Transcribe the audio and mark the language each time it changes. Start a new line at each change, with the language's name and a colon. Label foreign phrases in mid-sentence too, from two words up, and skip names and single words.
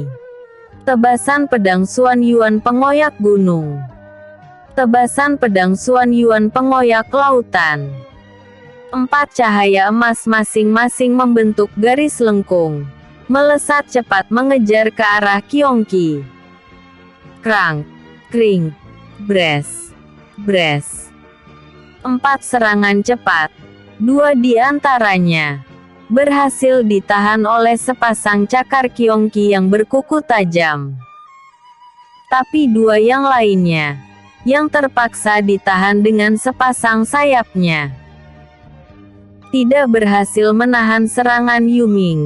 Indonesian: Tebasan pedang Xuan Yuan pengoyak gunung. Tebasan pedang Xuan Yuan pengoyak lautan. 4 cahaya emas masing-masing membentuk garis lengkung, melesat cepat mengejar ke arah Qiongqi. Krang, kring, bres, bres. 4 serangan cepat, 2 di antaranya berhasil ditahan oleh sepasang cakar Qiongqi yang berkuku tajam. Tapi 2 yang lainnya, yang terpaksa ditahan dengan sepasang sayapnya, tidak berhasil menahan serangan Yuming.